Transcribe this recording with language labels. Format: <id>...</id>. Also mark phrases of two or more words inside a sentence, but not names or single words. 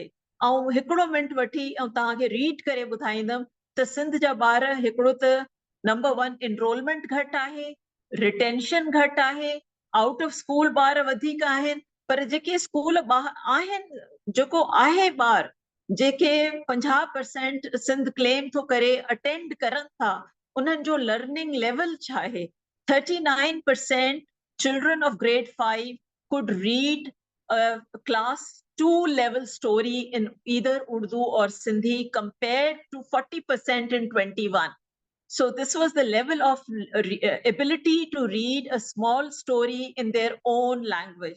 <sd>ऐं हिकिड़ो मिंट वठी ऐं तव्हांखे रीड करे ॿुधाईंदमि त सिंध जा ॿार हिकिड़ो त नंबर 1 एनरोलमेंट घटि आहे, रिटेंशन घटि आहे,</sd> <en>out of school</en> <sd>ॿार वधीक आहिनि, पर जेके स्कूल आहिनि, जेको आहे ॿार जेके 50% सिंध क्लेम थो करे अटेंड करनि था, उन्हनि जो</sd> <en>learning level</en> <sd>छा आहे?</sd> <en>39% children of grade 5 could read a class 2 level story in either Urdu or Sindhi compared to 40% in 21। So this was the level of ability to read a small story in their own language।</en>